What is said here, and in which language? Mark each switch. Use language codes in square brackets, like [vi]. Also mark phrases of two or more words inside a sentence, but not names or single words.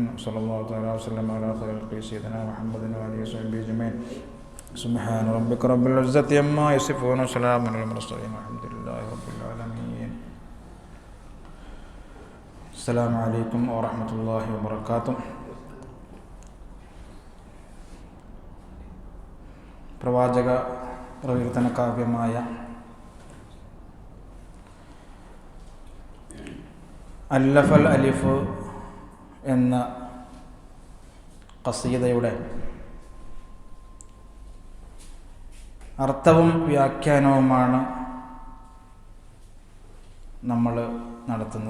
[ar] صلى الله تعالى وسلم على خير خلقه سيدنا محمد وآله وصحبه أجمعين. سبحان ربك رب العزة عما يصفون وسلام على المرسلين والحمد لله رب العالمين. السلام عليكم ورحمة الله وبركاته. [ml] പ്രവാചക പ്രകീർത്തന കാവ്യമായ അല്ലഫൽ അലിഫ് എന്ന ഖസീദയുടെ അർത്ഥവും വ്യാഖ്യാനവുമാണ് നമ്മൾ നടത്തുന്നത്.